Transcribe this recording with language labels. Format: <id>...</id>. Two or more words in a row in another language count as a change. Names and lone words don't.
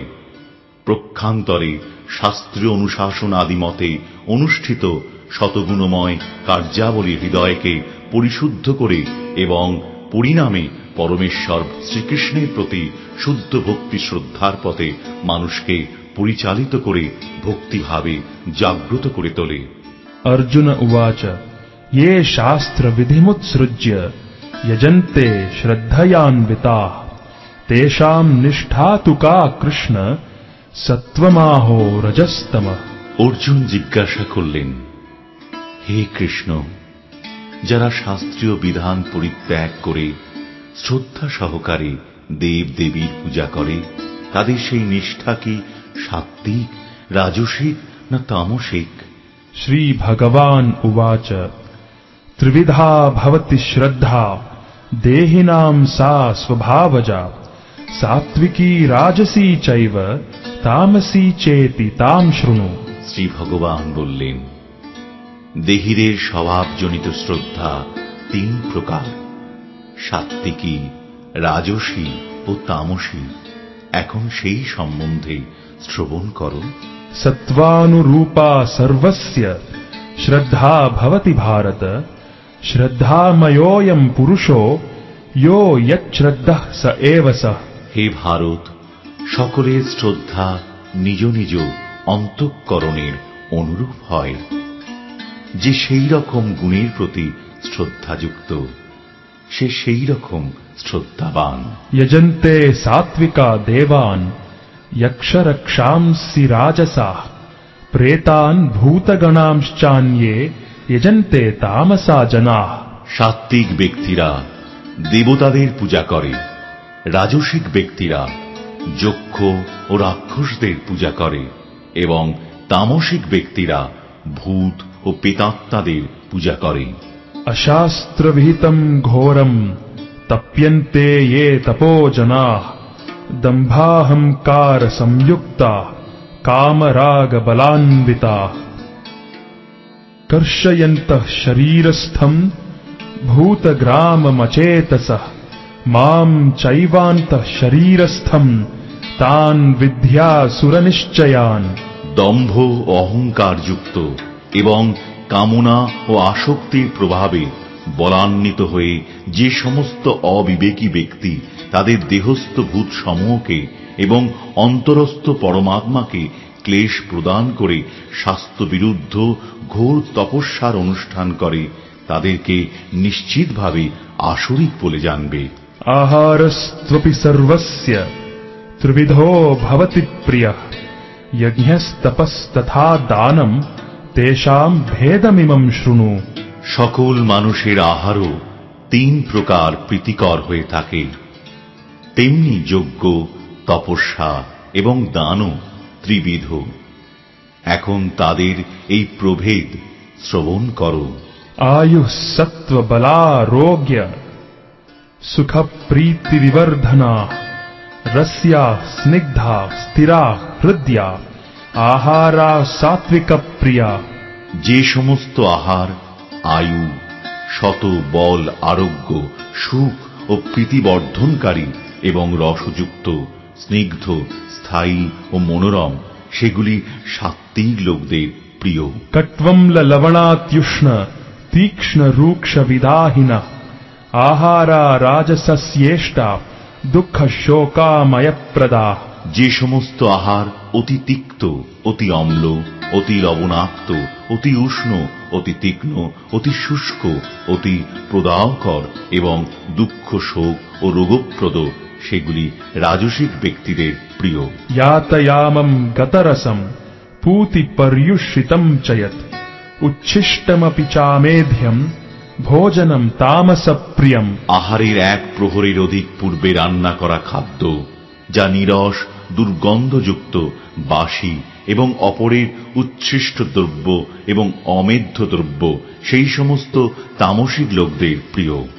<bn>প্রক্ষান্তরে শাস্ত্রীয় অনুশাসন আদি মতে অনুষ্ঠিত শতগুণময় কার্যাবলী হৃদয়কে পরিশুদ্ধ করে এবং পরিণামে পরমেশ্বর শ্রীকৃষ্ণের প্রতি শুদ্ধ ভক্তি শ্রদ্ধার পথে মানুষকে পরিচালিত করে ভক্তিভাবে জাগ্রত করে তোলে।</bn> <sa>अर्जुन उवाच ये शास्त्र विधिमुत्सृज्य यजन्ते श्रद्धयान्विताः तेषां निष्ठा तु का कृष्ण सत्त्वमाहो रजस्तमः।</sa> <bn>অর্জুন জিজ্ঞাসা করলেন, হে কৃষ্ণ, যারা শাস্ত্রীয় বিধান পরিত্যাগ করে শ্রদ্ধা সহকারে দেব দেবীর পূজা করে, তাদের সেই নিষ্ঠা কি সাত্ত্বিক, রাজসিক না তামসিক?</bn> <sa>श्री भगवान उवाच त्रिविधा भवति श्रद्धा देहिनां सा स्वभावजा सात्विकी राजसी चैव तामसी चेति ताम शृणु।</sa> <bn>শ্রী ভগবান বললেন, দেহিরের স্বভাবজনিত শ্রদ্ধা তিন প্রকার, সাত্ত্বিকী, রাজসী ও তামসী। এখন সেই সম্বন্ধে শ্রবণ করো।</bn> <sa>सत्त्वानुरूपा सर्वस्य श्रद्धा भवति भारत श्रद्धामयोऽयं पुरुषो यो यच्छ्रद्धः स एव सः।</sa> <bn>হে ভারত, সকলের শ্রদ্ধা নিজ নিজ অন্তঃকরণের অনুরূপ হয়। যে সেই রকম গুণের প্রতি শ্রদ্ধাযুক্ত, সে সেই রকম শ্রদ্ধাবান।</bn> <sa>यजन्ते सात्विका देवान् यक्षरक्षांसि राजसाः प्रेतान् भूतगणांश्चान्ये यजन्ते तामसा जनाः।</sa> <bn>সাত্ত্বিক ব্যক্তিরা দেবতাদের পূজা করে, রাজসিক ব্যক্তিরা যক্ষ ও রাক্ষসদের পূজা করে এবং তামসিক ব্যক্তিরা ভূত ও প্রেতাত্মাদের পূজা করে।</bn> <sa>अशास्त्रविहितं घोरं तप्यन्ते ये तपो जनाः दम्भाहंकार संयुक्ता कामराग बलान्विताः कर्षयन्तः शरीरस्थं भूतग्राममचेतसः मां चैवान्तः शरीरस्थं तान् विद्यासुरनिश्चयान्।</sa> <bn>দম্ভ অহংকার যুক্ত এবং কামনা ও আসক্তির প্রভাবে বলান্বিত হয়ে যে সমস্ত অবিবেকী ব্যক্তি তাদের দেহস্থ ভূত সমূহকে এবং অন্তরস্থ পরমাত্মাকে ক্লেশ প্রদান করে শাস্ত্রবিরুদ্ধ ঘোর তপস্যার অনুষ্ঠান করে, তাদেরকে নিশ্চিতভাবে আসরিক বলে জানবে।</bn> <sa>आहारस्त्वपि सर्वस्य त्रिविधो भवति प्रियः यज्ञस्तपस्तथा दानं तेषां भेदमिमं शृणु।</sa> <bn>সকল মানুষের আহারও তিন প্রকার প্রীতিকর হয়ে থাকে, তেমনি যজ্ঞ, তপস্যা এবং দানও ত্রিবিধ। এখন তাদের এই প্রভেদ শ্রবণ করো।</bn> <sa>आयुः सत्त्व बलारोग्य सुख प्रीति विवर्धना रस्या स्निग्धा स्थिरा हृदया आहारा सात्विक प्रिया।</sa> <bn>যে সমস্ত আহার আয়ু, শত বল, আরোগ্য, সুখ ও প্রীতিবর্ধনকারী এবং রসযুক্ত, স্নিগ্ধ, স্থায়ী ও মনোরম, সেগুলি সাত্ত্বিক লোকদের প্রিয়।</bn> <sa>कट्वं लवणात्युष्ण तीक्ष्ण रूक्ष विदाहिनः आहारा राजसस्येष्टा दुःख शोकामयप्रदा।</sa> <bn>যে সমস্ত আহার অতি তিক্ত, অতি অম্ল, অতি লবণাক্ত, অতি উষ্ণ, অতি তীক্ষ্ণ, অতি শুষ্ক, অতি প্রদাহকর এবং দুঃখ, শোক ও রোগপ্রদ, সেগুলি রাজসিক ব্যক্তিদের প্রিয়।</bn> <sa>यातयामं गतरसं पूति पर्युषितं च यत् उच्छिष्टमपि चामेध्यं भोजनं तामसप्रियम्।</sa> <bn>আহারের এক প্রহরের অধিক পূর্বে রান্না করা খাদ্য যা নিরস, দুর্গন্ধযুক্ত, বাসি এবং অপরের উচ্ছিষ্ট দ্রব্য এবং অমেধ্য দ্রব্য সেই সমস্ত তামসিক লোকদের প্রিয়।</bn>